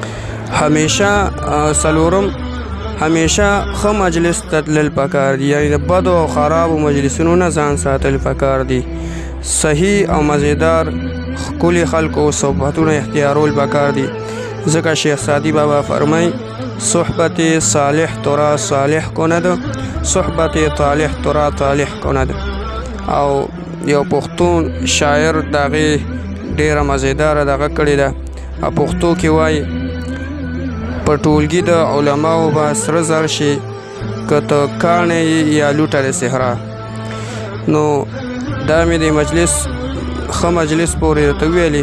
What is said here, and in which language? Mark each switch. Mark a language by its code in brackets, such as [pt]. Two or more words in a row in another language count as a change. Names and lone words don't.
[ps] څلورم همیشه ښه مجلس ته تلل پکار دي، یعنې د بدو او خرابو مجلسونو نه ځان ساتل پکار دي. صحیح او مزیدار ښکلي خلکو صحبتونه اختیارول پکار دي. ځکه شیخ سعدي بابا فرمای [fa] صحبت صالح ترا صالح کند، صحبت طالح ترا طالح کند. [ps] او یو پښتون شاعر دغه ډیره مزیداره دغه کړې ده. پښتو کې وایي په ټولګي د علماو به سره زر شي که ته کاڼې یا لوټه د صحرا. نو دا مې د مجلس ښه مجلس پورې راته ویلي.